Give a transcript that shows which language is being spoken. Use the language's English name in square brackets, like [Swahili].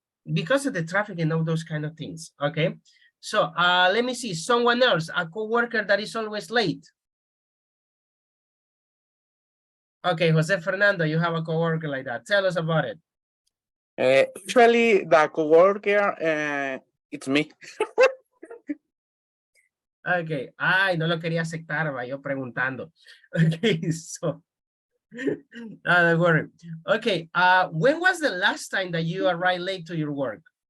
[English] Because of the traffic and all those kind of things. Okay. So let me see, someone else, a coworker that is always late. Okay, Jose Fernando, you have a coworker like that. Tell us about it. Usually the coworker, it's me. [Spanish] Okay, ay, no lo quería aceptar, va, yo preguntando. [English] Okay, so, don't worry. Okay, when was the last time that you arrived late to your work?